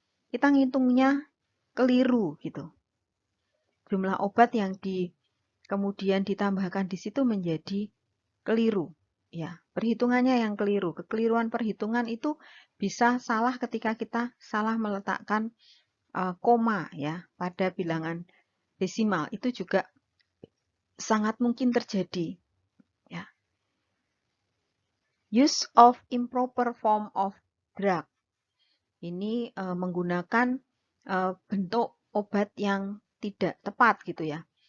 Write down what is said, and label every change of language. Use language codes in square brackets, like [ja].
[id] Kita ngitungnya keliru gitu. Jumlah obat yang kemudian ditambahkan di situ menjadi keliru. Ya, perhitungannya yang keliru. Kekeliruan perhitungan itu bisa salah ketika kita salah meletakkan koma ya pada bilangan desimal. Itu juga sangat mungkin terjadi. Ya. [en] Use of improper form of drug. [id] Ini menggunakan bentuk obat yang tidak tepat gitu ya.